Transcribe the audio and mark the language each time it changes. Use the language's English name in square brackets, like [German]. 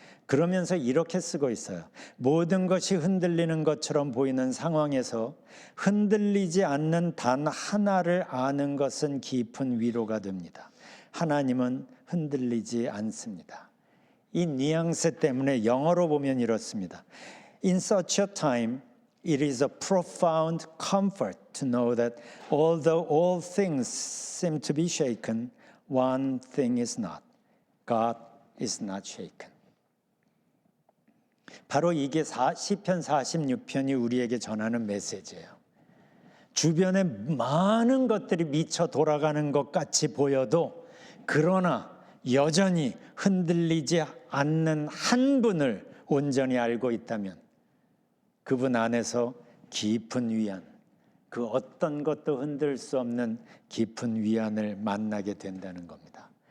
[Korean] 그러면서 이렇게 쓰고 있어요. 모든 것이 흔들리는 것처럼 보이는 상황에서 흔들리지 않는 단 하나를 아는 것은 깊은 위로가 됩니다. 하나님은 흔들리지 않습니다. 이 뉘앙스 때문에 영어로 보면 이렇습니다. [English] In such a time, it is a profound comfort to know that although all things seem to be shaken, one thing is not. God is not shaken. [Korean] 바로 이게 시편 46편이 우리에게 전하는 메시지예요. 주변에 많은 것들이 미쳐 돌아가는 것 같이 보여도 그러나 여전히 흔들리지 않는 한 분을 온전히 알고 있다면 그분 안에서 깊은 위안, 그 어떤 것도 흔들 수 없는 깊은 위안을 만나게 된다는 겁니다.